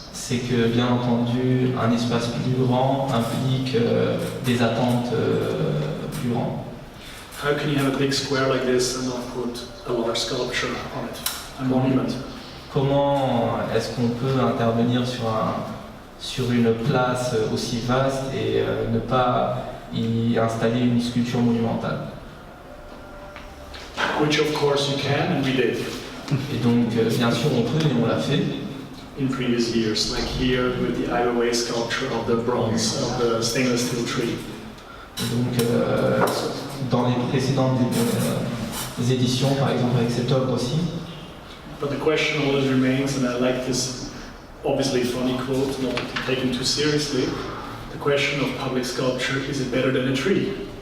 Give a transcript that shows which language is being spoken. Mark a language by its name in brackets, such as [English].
[French] C'est que, bien entendu, un espace plus grand implique des attentes plus grandes. [English] How can you have a big square like this and not put a large sculpture on it, a monument? [French] Comment est-ce qu'on peut intervenir sur une place aussi vaste et ne pas y installer une sculpture monumentale? [English] Which of course you can, and we did. [French] Et donc, bien sûr, on peut et on l'a fait. [English] In previous years, like here with the Ai Weiwei sculpture of the bronze, of the stainless steel tree. [French] Et donc, dans les précédentes éditions, par exemple avec cette œuvre aussi. [English] But the question always remains, and I like this obviously funny quote, not to be taken too seriously, the question of public sculpture, is it better than a tree?